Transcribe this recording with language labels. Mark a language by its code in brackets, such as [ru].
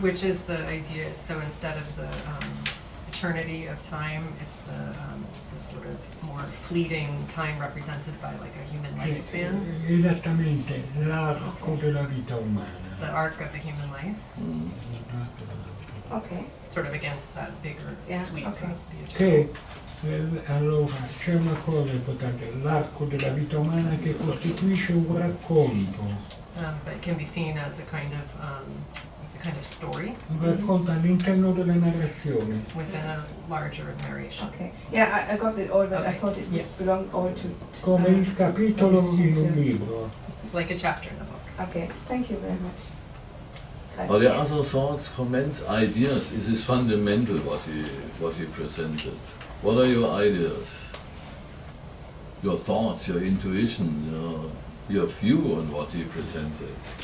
[en] which is the idea, so instead of the eternity of time, it's the sort of more fleeting time represented by like a human lifespan, [it] Esattamente, l'arco della vita umana. [en] the arc of the human life, Okay. sort of against that bigger Yeah, sweep okay. of the eternity. [it] Che allora c'è una cosa importante, l'arco della vita umana che costituisce un racconto. [en] But it can be seen as a kind of story [it] Un racconto all'interno della narrazione. [en] within a larger narration. Okay. Yeah, I got it all, but I Okay. thought it Yeah. belonged all to [it] Come il capitolo in un libro. [en] Like a chapter in a book. Okay, thank you very much. Are there other thoughts, comments, ideas? Is this fundamental what he presented? What are your ideas? Your thoughts, your intuition, your view on what he presented?